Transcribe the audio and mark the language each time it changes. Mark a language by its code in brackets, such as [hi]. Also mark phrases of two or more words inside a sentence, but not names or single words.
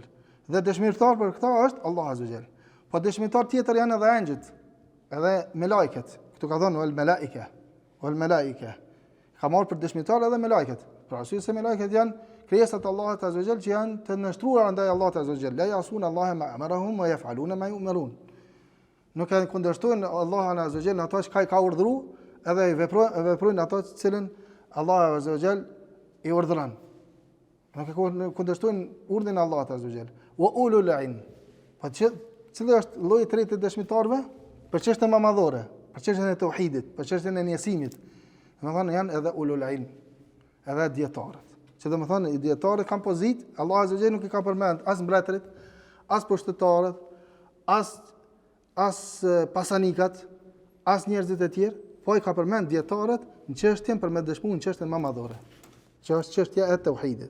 [sq] Dhe dëshmitar për këtë është Allah [ar] عز وجل. [sq] Po dëshmitar tjetër janë edhe angjëjt, edhe melekët. Këtu ka thënë [ar] والملائكة. [sq] Ka marrë për dëshmitar edhe melekët. Pra arsye se melekët janë krijesat e Allahut [ar] عز وجل [sq] që janë të nështruara ndaj Allahut [ar] عز وجل. لا يعصون الله ما أمرهم ويفعلون ما يؤمرون. [sq] Nuk e kundërshtojnë Allahun [ar] عز وجل [sq] ato që ka urdhëruar, edhe veprojnë ato të cilën Allahu [ar] عز وجل [sq] i urdhëron. Nuk e kundërshtojnë urdhën e Allahut [ar] عز وجل. وأولو العلم. [sq] Po cili është lloji i tretë i dëshmitarëve? Për çështën më madhore, për çështën e tauhidit, për çështën e njësimit. Domethënë janë edhe [ar] أولو العلم, [sq] edhe dietarët. Që domethënë dietarët kanë pozitë, Allah [ar] عز وجل [sq] nuk i ka përmend as mbretërit, as pushtetarët, as pasanikat, as njerëzit e tjerë, po i ka përmend dietarët në çështjen për me dëshmuar në çështën më madhore, që është çështja e tauhidit.